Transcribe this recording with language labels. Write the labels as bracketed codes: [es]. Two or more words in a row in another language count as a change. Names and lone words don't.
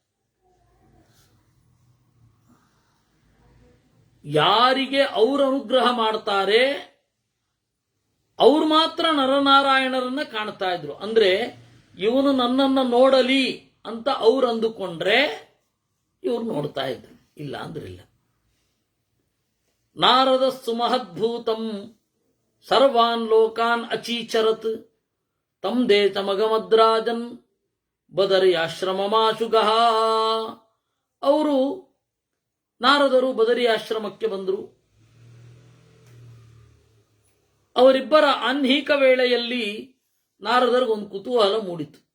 [kn] ಯಾರಿಗೆ ಅವರು ಅನುಗ್ರಹ ಮಾಡ್ತಾರೆ ಅವ್ರು ಮಾತ್ರ ನರನಾರಾಯಣರನ್ನ ಕಾಣ್ತಾ ಇದ್ರು. ಅಂದ್ರೆ ಇವನು ನನ್ನನ್ನ ನೋಡಲಿ ಅಂತ ಅವ್ರು ಅಂದುಕೊಂಡ್ರೆ ಇವ್ರು ನೋಡ್ತಾ ಇದ್ರು, ಇಲ್ಲ ಅಂದ್ರಿಲ್ಲ. [sa] ನಾರದ ಸುಮಹದ್ಭೂತಂ ಸರ್ವಾನ್ ಲೋಕಾನ್ ಅಚೀಚರತ್ ತಂ ದೇಶಮಗಮದ್ರಾಜನ್ ಬದರಿ ಆಶ್ರಮಮಾಶುಗಃ. [kn] ಅವರು ನಾರದರು ಬದರಿ ಆಶ್ರಮಕ್ಕೆ ಬಂದರು. ಅವರಿಬ್ಬರ ಆನ್ಹೀಕ ವೇಳೆಯಲ್ಲಿ ನಾರದರಿಗೊಂದು ಕುತೂಹಲ ಮೂಡಿತು.